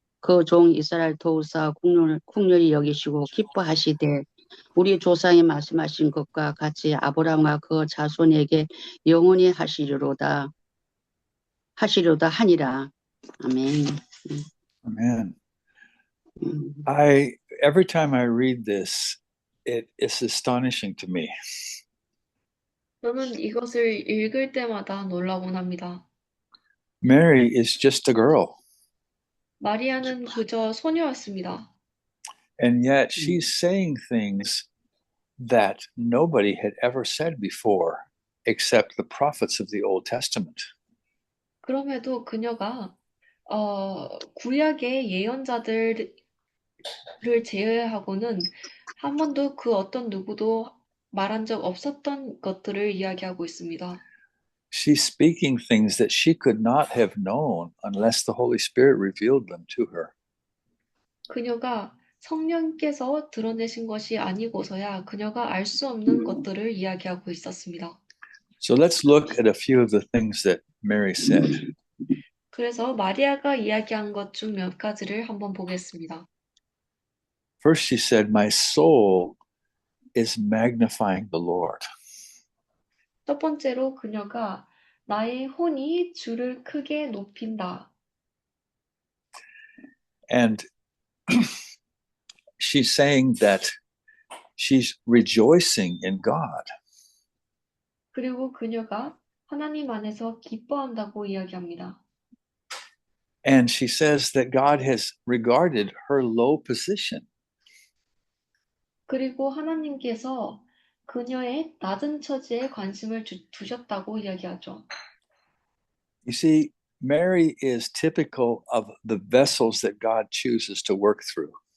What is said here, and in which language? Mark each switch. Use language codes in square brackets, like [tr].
[ko] 그 종 이스라엘 도우사 국률이 여기시고 기뻐하시되 우리 조상이 말씀하신 것과 같이 아브라함과 그 자손에게 영원히 하시리로다 하니라. 아멘. [en] Amen. Every time I read this, it is astonishing to me. [ko] 저는 이것을 읽을 때마다 놀라곤 합니다. [en] Mary is just a girl, [ko] 마리아는 그저 소녀였습니다. [en] and yet she's saying things that nobody had ever said before except the prophets of the Old Testament. [ko] 그럼에도 그녀가 구약의 예언자들을 제외하고는 한 번도 그 어떤 누구도 말한 적 없었던 것들을 이야기하고 있습니다. [en] She's speaking things that she could not have known unless the Holy Spirit revealed them to her. [ko] 그녀가 성령께서 드러내신 것이 아니고서야 그녀가 알 수 없는 것들을 이야기하고 있었습니다. [en] So let's look at a few of the things that Mary said. [ko] 그래서 마리아가 이야기한 것 중 몇 가지를 한번 보겠습니다. [en] First, she said, "My soul is magnifying the Lord." [ko] 첫 번째로 그녀가 나의 혼이 주를 크게 높인다. [en] And she's saying that she's rejoicing in God. [ko] 그리고 그녀가 하나님 안에서 기뻐한다고 이야기합니다. [en] And she says that God has regarded her low position. [ko] 그리고 하나님께서 그녀의 낮은 처지에 관심을 두셨다고 이야기하죠. [en] You see, Mary is typical of the vessels that God chooses to work through.